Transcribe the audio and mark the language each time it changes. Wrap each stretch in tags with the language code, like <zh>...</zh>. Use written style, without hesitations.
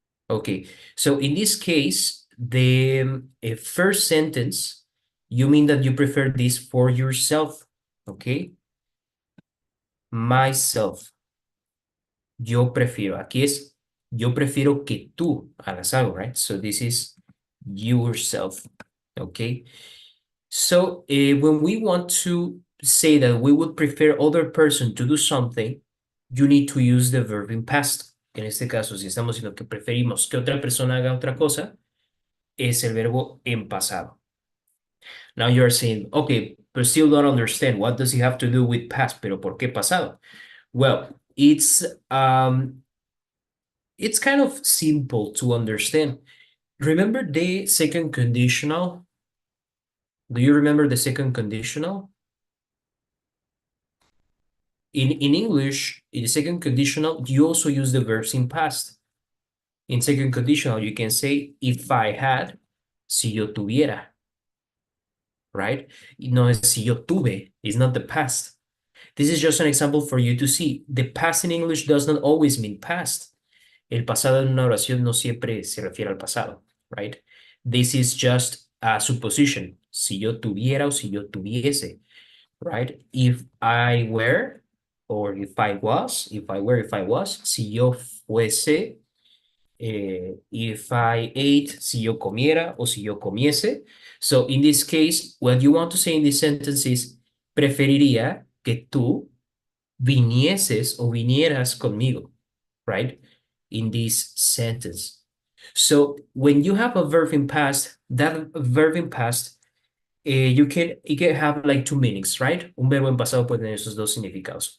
<en>Okay, so in this case, the first sentence, you mean that you prefer this for yourself, okay?</en> <es>Myself, yo prefiero. Aquí es, yo prefiero que tú hagas algo, right?</es> <en>So this is yourself, okay? So when we want to say that we would prefer other person to do something, you need to use the verb in past.</en> <es>En este caso, si estamos diciendo que preferimos que otra persona haga otra cosa, es el verbo en pasado.</es> <en>Now you're saying, okay, but still don't understand. What does it have to do with past?</en> <es>Pero ¿por qué pasado?</es> <en>Well, it's kind of simple to understand. Remember the second conditional? Do you remember the second conditional? In English, in the second conditional, you also use the verbs in past. In second conditional, you can say, if I had,</en> <es>si yo tuviera,</es> <en>right?</en> <es>No es si yo tuve,</es> <en>it's not the past.</en> <es>This is just an example for you to see.</es> <en>The past in English does not always mean past.</en> <es>El pasado en una oración no siempre se refiere al pasado, right?</es> <en>This is just a supposition.</en> <es>Si yo tuviera o si yo tuviese, right?</es> <en>If I were, or if I was, if I were, if I was,</en> <es>si yo fuese,</es> <en>if I ate,</en> <es>si yo comiera o si yo comiese.</es> <en>So in this case, what you want to say in this sentence is,</en> <es>preferiría que tú vinieses o vinieras conmigo,</es> <en>right? In this sentence. So when you have a verb in past, that verb in past, it can have like two meanings, right?</en> <es>Un verbo en pasado puede tener esos dos significados.</es>